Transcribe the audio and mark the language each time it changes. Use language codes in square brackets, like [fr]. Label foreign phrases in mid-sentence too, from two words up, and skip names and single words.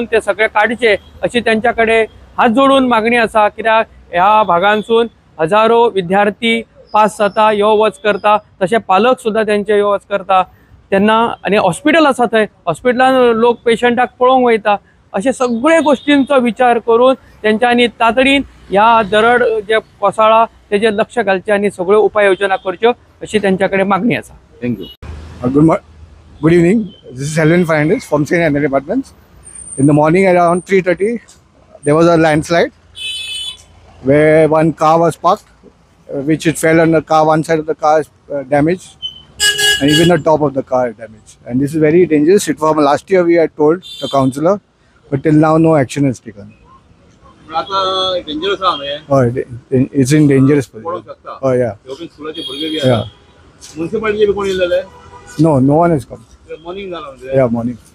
[kok] ते सगळे काडचे अशी त्यांच्याकडे हात जोडून मागणी असा कित्याक ह्या भागांसून हजारो विद्यार्थी पास जाता यो वच करता तसे पालक सुद्धा त्यांचे यो वच करता तेन्ना आनी हॉस्पिटल आसा थंय हॉस्पिटलान लोक पेशंटाक पळोवंक वयता अशे सगळे गोष्टींचो विचार करून त्यांच्यानी तातडीन ह्या दरड जे कोसळ्ळा तेजे लक्ष घालचे आनी सगळ्यो उपाय योजना करच्यो अशी त्यांच्याकडे मागणी आसा। [en] थँक्यू। Good evening. This is Selwyn Fernandez from Senior Energy Departments. In the morning around 3:30, there was a landslide where one car was parked, which it fell on the car. One side of the car is damaged, and even the top of the car is damaged. And this is very dangerous. It from last year we had told the councillor, but till now no action is taken. [mr] आता डेंजरस आहे [en] Oh, it's in dangerous position. Oh yeah. [kok] स्कूलाचे भुरगे बी [en] Yeah. [kok] म्युनिसिपालिटी बी कोण येलेले [en] No one has come. [kok] मॉर्निंग झाला म्हणजे [en] Yeah, morning.